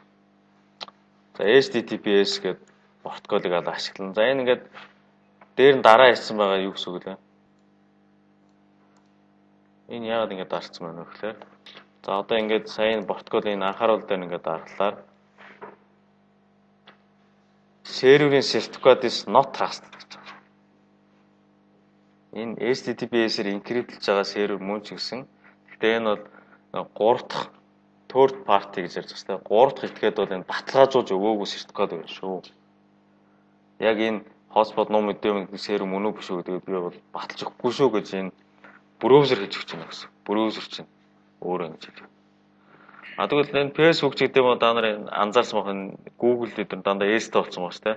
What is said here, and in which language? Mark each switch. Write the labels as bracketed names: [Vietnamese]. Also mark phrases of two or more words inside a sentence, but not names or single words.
[Mongolian] За HTTPS гэдэг протоколыг ашиглана. За энэ ингээд дээр нь дараа ирсэн байгаа юу гэсэн үг лээ. Энэ яагаад ингэж дарцсан байна вэ гэхээр за одоо ингэж сайн протоколын анхааруул дээр ингэж дарлаа. Серверийн [English] certificate is not trusted [Mongolian] гэж байна. Энэ HTTPS-ээр encryptж байгаа сервер мөн ч гэсэн гэхдээ энэ бол 3 дахь [English] third party [Mongolian] гэж ярьж байгаа. 3 дахь этгээд бол энэ баталгаажуулж өгөөгүй certificate байна шүү. Яг энэ hotspot ном мэдээ сервер мөн үү биш үү гэдэг би бол баталж өгөхгүй шүү гэж энэ браузер хийж өгч байна гэсэн. Браузер чинь өөрөө ингэж хэлв. Тэгвэл энэ Facebook ч гэдэг юм та нар анзаарсан бах энэ Google дээр дандаа S-тэй болсон байна шүү дээ.